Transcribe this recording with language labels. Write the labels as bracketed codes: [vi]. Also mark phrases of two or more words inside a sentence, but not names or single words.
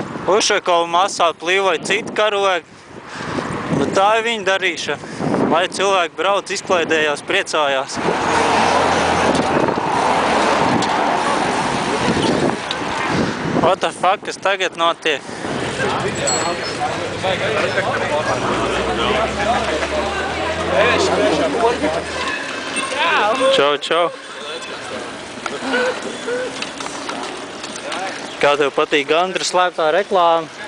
[lv] Ušakova masā plīvoja citi karogi. Bet tā ir viņa darīšana. Lai cilvēki brauc, izklaidējās, priecājās. [en] What the fuck, [lv] kas tagad notiek? Čau, čau. Kā tev patīk Gandra slēptā reklāma?